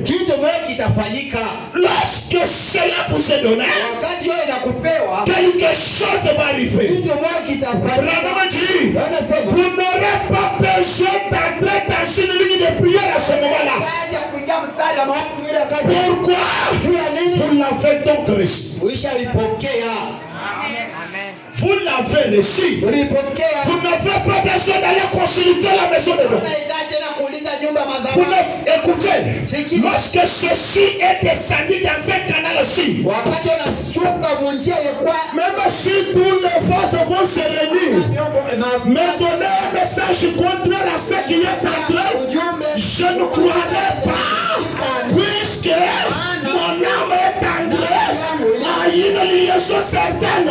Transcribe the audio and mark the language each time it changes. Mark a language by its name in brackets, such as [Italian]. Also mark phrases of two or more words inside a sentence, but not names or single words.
[Swahili] Kitu moja kitafanyika. [French] Lorsque cela vous est donné. [Swahili] Wakati hiyo inakupewa. [French] Quelque chose va arriver. [Swahili] Kitu moja kitafanyika. [French] Branham dit. [Swahili] Anasema. [French] Vous n'aurez pas besoin d'entrer dans une ligne de prière à ce moment-là. [Swahili] Acha kuingia mstari wa maombi ile wakati. [French] Pourquoi? [Swahili] Juu ya nini? [French] Vous l'avez donc reçu. [Swahili] Uishaipokea. [French] Vous l'avez reçu. Vous n'avez pas besoin d'aller consulter la maison de Dieu. Écoutez, lorsque ceci est descendu dans un canal-ci, même si tous les forces vont se réunir, me donner un message contraire à ce qui est entré, je ne croirais pas, puisque mon âme est entrée à une liaison certaine.